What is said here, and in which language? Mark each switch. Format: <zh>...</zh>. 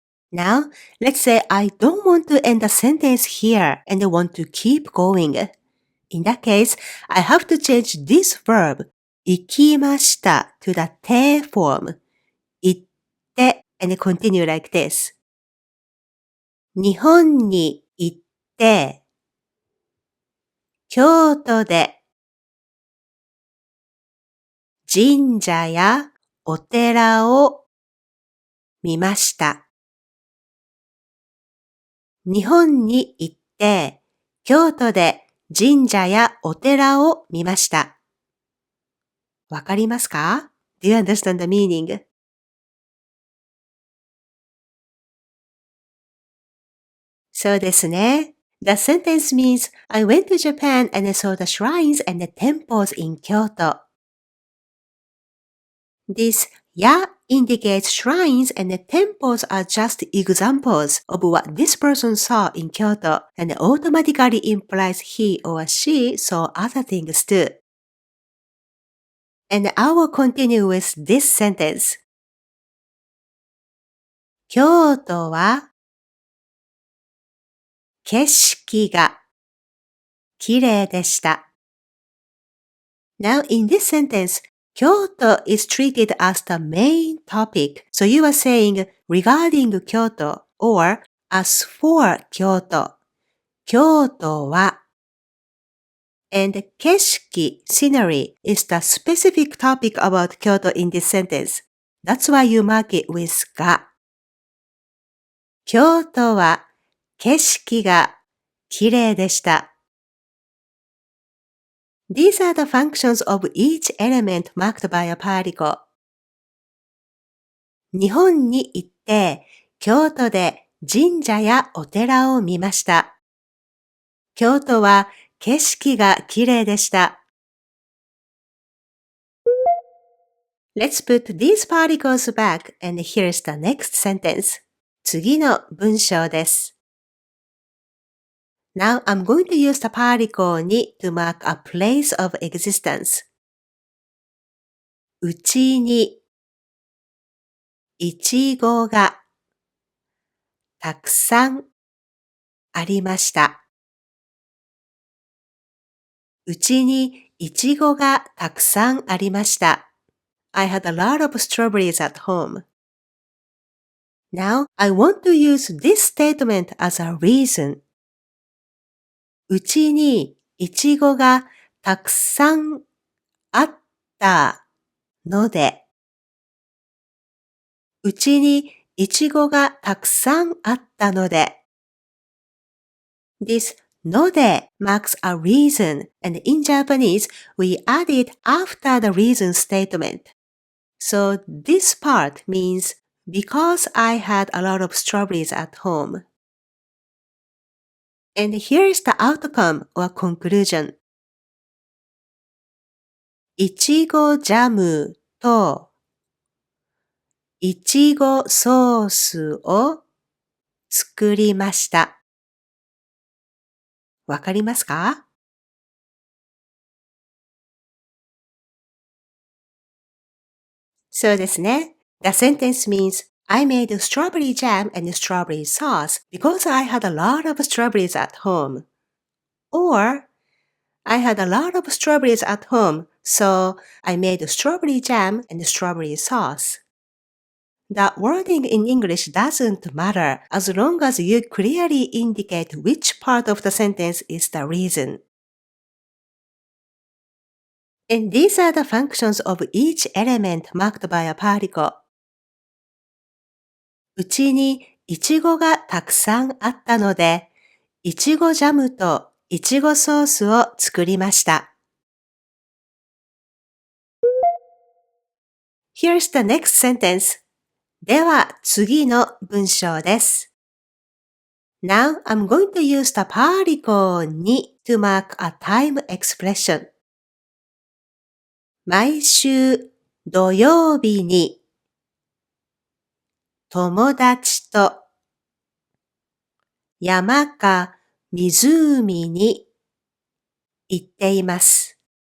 <en>Now, let's say I don't want to end the sentence here and want to keep going. In that case, I have to change this verb,</en> <ja>行きました</ja> <en>to the て form.</en> <ja>行って</ja> <en>and continue like this.</en> <ja>日本に行って、京都で神社やお寺を見ました。日本に行って、京都で神社やお寺を見ました。わかりますか?</ja> <en>Do you understand the meaning?</en> <ja>そうですね。</ja> <en>The sentence means I went to Japan and saw the shrines and the temples in Kyoto. This ya indicates shrines and the temples are just examples of what this person saw in Kyoto and automatically implies he or she saw other things too. And I will continue with this sentence.</en> <ja>京都は景色が綺麗でした。</ja> <en>Now in this sentence, Kyoto is treated as the main topic. So you are saying regarding Kyoto or as for Kyoto.</en> <ja>京都は</ja> <en>and</en> <ja>景色</ja> <en>scenery is the specific topic about Kyoto in this sentence. That's why you mark it with が。京都は景色が綺麗でした。 These are the functions of each element marked by a particle. 日本に行って、京都で神社やお寺を見ました。京都は景色が綺麗でした。 Let's put these particles back and here's the next sentence.</en> <ja>次の文章です。</ja> <en>Now I'm going to use the particle に to mark a place of existence.</en> <ja>うちにいちごがたくさんありました。うちにいちごがたくさんありました。</ja> <en>I had a lot of strawberries at home. Now I want to use this statement as a reason.</en> <ja>うちにいちごがたくさんあったので、うちにいちごがたくさんあったので。</ja> <en>This ので marks a reason, and in Japanese, we add it after the reason statement. So this part means because I had a lot of strawberries at home. And here is the outcome or conclusion.</en> <ja>いちごジャムといちごソースを作りました。わかりますか？そうですね。</ja> <en>The sentence means I made strawberry jam and strawberry sauce because I had a lot of strawberries at home. Or I had a lot of strawberries at home, so I made strawberry jam and strawberry sauce. The wording in English doesn't matter as long as you clearly indicate which part of the sentence is the reason. And these are the functions of each element marked by a particle.</en> <ja>うちにいちごがたくさんあったので、いちごジャムといちごソースを作りました。</ja> <en>Here's the next sentence.</en> <ja>では次の文章です。</ja> <en>Now I'm going to use the particle に to mark a time expression.</en> <ja>毎週土曜日に友達と山か湖に行っています。</ja>